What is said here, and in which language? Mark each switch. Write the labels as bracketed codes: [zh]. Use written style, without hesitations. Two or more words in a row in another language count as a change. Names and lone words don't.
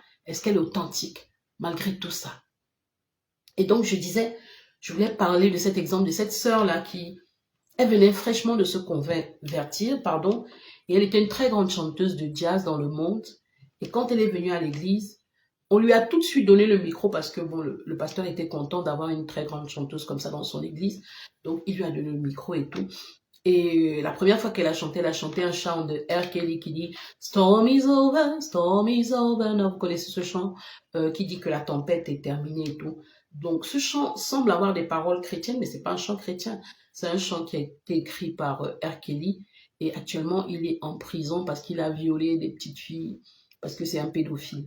[fr] Est-ce qu'elle est authentique malgré tout ça? Et donc, je voulais parler de cet exemple de cette sœur-là qui, elle venait fraîchement de se convertir, et elle était une très grande chanteuse de jazz dans le monde. Et quand elle est venue à l'église, on lui a tout de suite donné le micro parce que bon, le pasteur était content d'avoir une très grande chanteuse comme ça dans son église. Donc, il lui a donné le micro et tout. Et la première fois qu'elle a chanté un chant de R. Kelly qui dit « [en] Storm is over, storm is over ». [fr] Vous connaissez ce chant qui dit que la tempête est terminée et tout. Donc, ce chant semble avoir des paroles chrétiennes, mais c'est pas un chant chrétien. C'est un chant qui a été écrit par R. Kelly. Et actuellement, il est en prison parce qu'il a violé des petites filles, parce que c'est un pédophile.